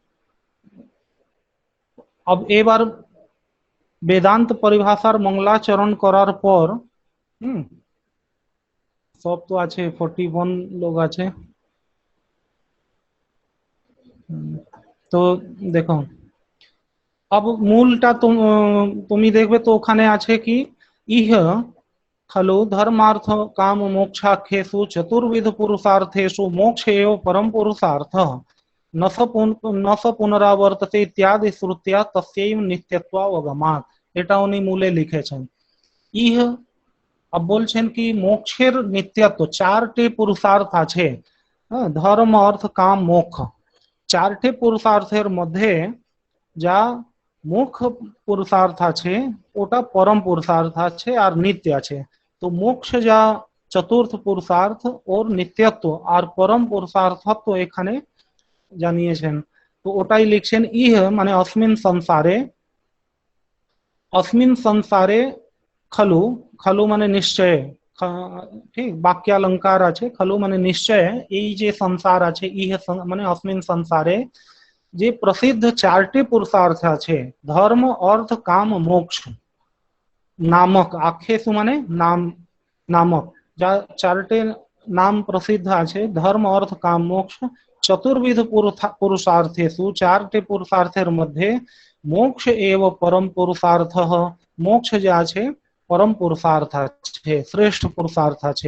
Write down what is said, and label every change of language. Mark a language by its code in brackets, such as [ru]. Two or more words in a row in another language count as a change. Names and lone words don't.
[bn] এবার বেদান্ত পরিভাষার মঙ্গলাচরণ করার পর সব তো আছে 41 লোক আছে। তো দেখো अब মূলটা তুমি দেখবে তো ওখানে আছে কি [sa] ইহ खलु धर्मार्थ काम मोक्षाख्येषु चतुर्विध पुरुषार्थेषु मोक्ष एव परम पुरुषार्थ न स पुनरावर्तते इत्यादि श्रुत्या तस्यैव नित्यत्वावगमात्। [bn] এটা উনি মূলে লিখেছেন। ইহ বলছেন কি মোক্ষের নিত্যত্ব, 4টে পুরুষার্থ আছে, ধর্ম অর্থ কাম মোক্ষ, 4টে পুরুষার্থের মধ্যে যা মুখ্য পুরুষার্থ আছে ওটা পরম পুরুষার্থ আছে আর নিত্য আছে। তো মোক্ষ যা চতুর্থ পুরুষার্থ ওর নিত্যত্ব আর পরম পুরুষার্থত্ব এখানে জানিয়েছেন। তো ওটাই লিখছেন ইহ মানে [sa] अस्मिन् संसारे खलु, खलु [bn] মানে নিশ্চয়, ঠিক বাক্যালঙ্কার আছে, खलु মানে নিশ্চয়, এই যে সংসার আছে ইহ মানে [sa] अस्मिन् संसारे [bn] যে প্রসিদ্ধ 4টে পুরুষার্থ আছে ধর্ম অর্থ কাম মোক্ষ নামক, আখ্যেসু মানে নাম নামক, যা 4টে নাম প্রসিদ্ধ আছে ধর্ম অর্থ কাম মোক্ষ, [sa] চতুর্বিধ পুরুষার্থেষু [bn] 4টে পুরুষার্থের মধ্যে [sa] মোক্ষ এব পরম পুরুষার্থ, [bn] মোক্ষ যা আছে পরম পুরুষার্থ আছে, শ্রেষ্ঠ পুরুষার্থ আছে।